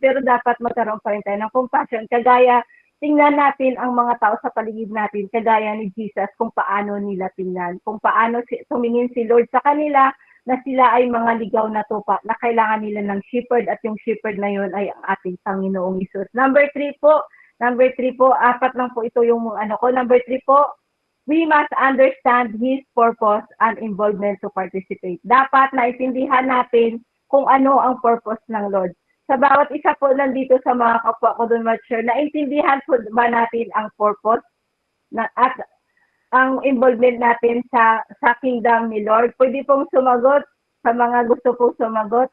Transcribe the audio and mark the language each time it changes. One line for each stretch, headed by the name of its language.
Filipino: Pero dapat magkaroon pa rin tayo ng compassion. Kagaya, tingnan natin ang mga tao sa paligid natin, kagaya ni Jesus, kung paano nila tingnan, kung paano tumingin si Lord sa kanila, na sila ay mga ligaw na tupa, na kailangan nila ng shepherd at yung shepherd na yun ay ang ating Panginoong Hesus. Number 3 po, apat lang po ito yung ano ko.
English: Number 3 po, we must understand His purpose and involvement to participate.
Filipino: Dapat naintindihan natin kung ano ang purpose ng Lord. Sa bawat isa po nandito sa mga kapwa ko doon, mature, naintindihan po ba natin ang purpose at ang involvement natin sa kingdom ni Lord? Pwede pong sumagot sa mga gusto pong sumagot.